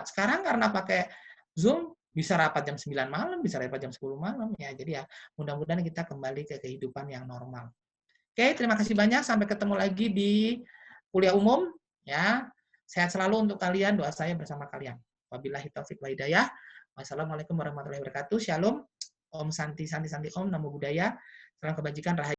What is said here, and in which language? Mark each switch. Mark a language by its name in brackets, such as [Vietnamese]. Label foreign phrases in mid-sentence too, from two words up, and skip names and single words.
[Indonesian] Sekarang karena pakai Zoom, bisa rapat jam 9 malam, bisa rapat jam 10 malam. Ya, jadi ya mudah-mudahan kita kembali ke kehidupan yang normal. Oke, terima kasih banyak. Sampai ketemu lagi di kuliah umum. Ya, sehat selalu untuk kalian. Doa saya bersama kalian. [Arabic] وبالله توفيق و هداية. والسلام عليكم ورحمة الله وبركاته. Shalom. [Sanskrit] ॐ शान्ति शान्ति शान्ति ॐ. [Pali] Namo Buddhaya. [Indonesian] Salam kebajikan. Rahayu.